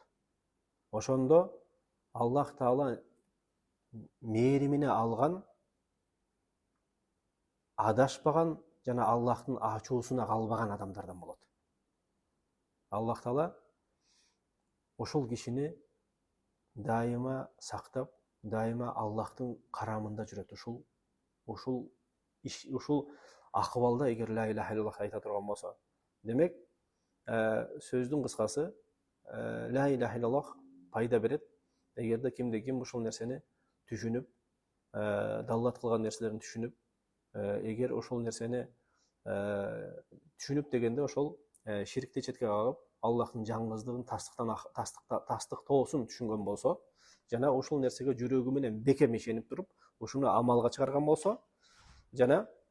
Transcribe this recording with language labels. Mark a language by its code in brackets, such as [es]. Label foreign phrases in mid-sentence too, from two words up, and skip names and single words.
[ky] Ошондо Аллах Таала мээримине алган, адашпаган жана Аллахтын ачуусуна калбаган адамдардан болот. Аллах Таала ошол кишини дайыма сактап, дайыма Аллахтын карамында жүрөт. Ушул акыбалда эгер [ar] لا إله إلا الله [ky] айта турган болсо. Демек, сөздүн кыскасы, [ar] لا إله إلا الله [ky] пайда берет, эгерде кимде ким ушул нерсени түшүнүп, даллат кылган нерселерин түшүнүп, эгер ошол нерсени түшүнүп дегенде ошол ширкти четке кагып, Аллахтын жаңгыздыгын тастыктоосун түшүнгөн болсо, жана ушул нерсеге жүрөгү менен бекем ишенип туруп, ушуну амалга чыгарган болсо, жана